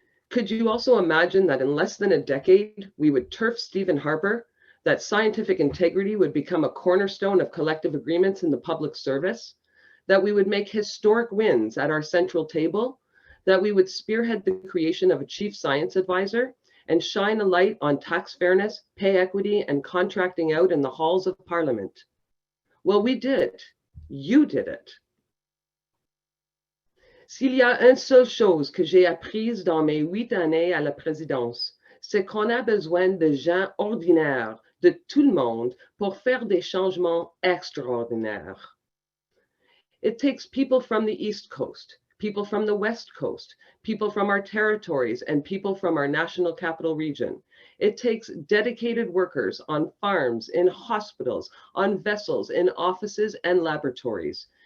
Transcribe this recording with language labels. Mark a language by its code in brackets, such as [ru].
[en] Could you also imagine that in less than a decade, we would turf Stephen Harper, that scientific integrity would become a cornerstone of collective agreements in the public service, that we would make historic wins at our central table, that we would spearhead the creation of a chief science advisor and shine a light on tax fairness, pay equity, and contracting out in the halls of Parliament? Well, we did. You did it. [fr] S'il y a une seule chose que j'ai apprise dans mes 8 années à la présidence, c'est qu'on a besoin de gens ordinaires, de tout le monde, pour faire des changements extraordinaires. [en] It takes people from the East Coast, people from the West Coast, people from our territories, and people from our national capital region. It takes dedicated workers on farms, in hospitals, on vessels, in offices and laboratories.